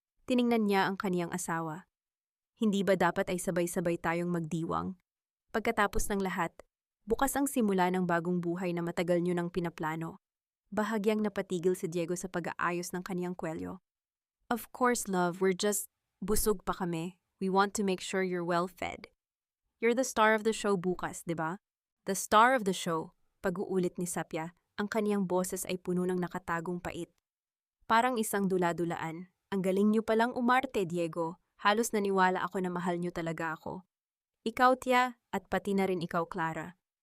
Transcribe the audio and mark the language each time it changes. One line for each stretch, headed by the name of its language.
Filipino: Tiningnan niya ang kaniyang asawa. Hindi ba dapat ay sabay-sabay tayong magdiwang? Pagkatapos ng lahat, bukas ang simula ng bagong buhay na matagal niyo nang pinaplano. Bahagyang napatigil si Diego sa pag-aayos ng kaniyang kwelyo.
English: Of course, love, we're just
Filipino: busog pa kami.
English: We want to make sure you're well-fed. You're the star of the show
Filipino: bukas, di ba?
English: The star of the show,
Filipino: pag-uulit ni Sapia, ang kaniyang boses ay puno ng nakatagong pait. Parang isang dula-dulaan. Ang galing niyo palang umarte, Diego, Halos naniwala ako na mahal niyo talaga ako. Ikaw, Tia, at pati na rin ikaw, Clara.